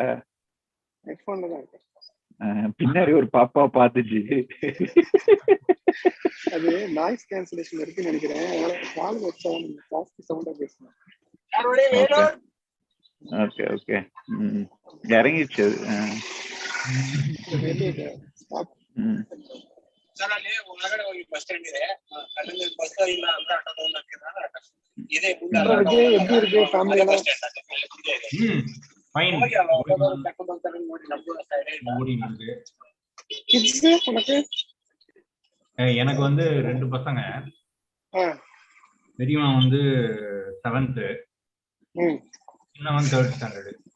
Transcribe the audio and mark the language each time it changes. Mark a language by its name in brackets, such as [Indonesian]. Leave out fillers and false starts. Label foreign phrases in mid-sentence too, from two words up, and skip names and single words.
[Tamil] ஹெட்போன்ல தான் இருக்கு. பின்னாடி ஒரு பாப்பா பாத்துச்சு. அது [English] noise cancellation [Tamil] இருக்குன்னு நினைக்கிறேன். கால் வச்சா ஜாஸ்தி சவுண்டா பேசுறேன். [English] okay okay. [Tamil] இறங்கிடுச்சு. [Kannada] ಸರ್ ಅಲ್ಲಿ ಒಳಗಡೆ ಹೋಗಿ [English] bus stand [Kannada] ಇದೆ, ಅಲ್ಲಿ ಬಸ್ ಇಲ್ಲ ಅಂದ್ರೆ ಆಟೋ ತಗೊಂಡಿದ್ದಾರೆ. ಇದೇ [Tamil] எப்படி இருக்கு ஃபேமிலி எல்லாம்? ஃபைன். எனக்கு வந்து 2 பசங்க. பெரியவன் வந்து 7th, சின்னவன் 3rd ஸ்டாண்டர்ட்.